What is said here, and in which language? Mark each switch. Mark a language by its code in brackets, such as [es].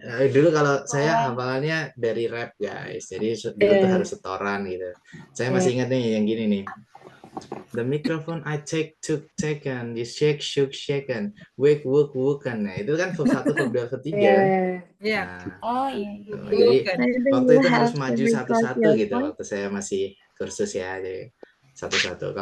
[id] Dulu kalau saya hafalannya dari rap guys, jadi dulu tuh harus setoran gitu. Saya masih ingat nih yang gini nih. [en] The microphone I take, took, taken, you shake, shook, shaken, wake, woke, woken. [id] Nah itu kan verb 1, verb 2, verb 3. Iya. Nah, Oh iya. jadi Bukan. waktu itu harus maju satu-satu gitu. Waktu saya masih kursus ya, jadi satu-satu.